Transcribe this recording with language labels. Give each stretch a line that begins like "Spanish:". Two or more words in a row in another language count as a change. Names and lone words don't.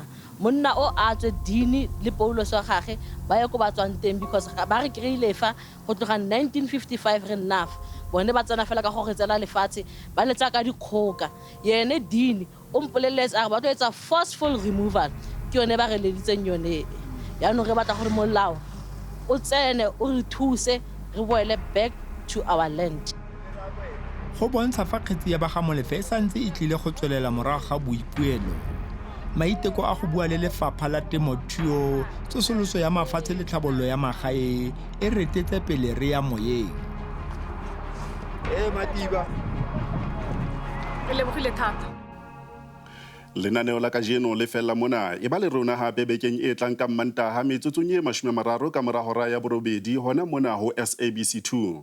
Tswana: Monna o a tswe dini le Paulos wa gage ba ya go ba tswang teng because ba re kreile fa go tloga 1955 re enough. Bone ba tsena fela ka go retsela lefatshe ba letsa ka dikgoka. Yene dini o mpoleletse a ba tlo etsa
English: forceful removal.
Tswana: Ke yone ba re leditseng yone ya no re batla gore molao o tsene o re thuse re boele
English: back to our land.
Tswana: Go bontsha fa kgetsi ya ba ga Molefe santse e tlile go tswelela morago ga boipuelo. Maiteko a go bua le lefapha la temothuo, tsosoloso ya mafatshe le tlhabololo ya magae e retetse pele re ya moyeng. Madiba Re lebogile thata.
Southern Sotho: Lenaneo la kajeno le fella mona e ba le rona hape bekeng e tlang ka Mantaha metsotsong e 30 ka mora hora ya borobedi hona mona ho SABC 2.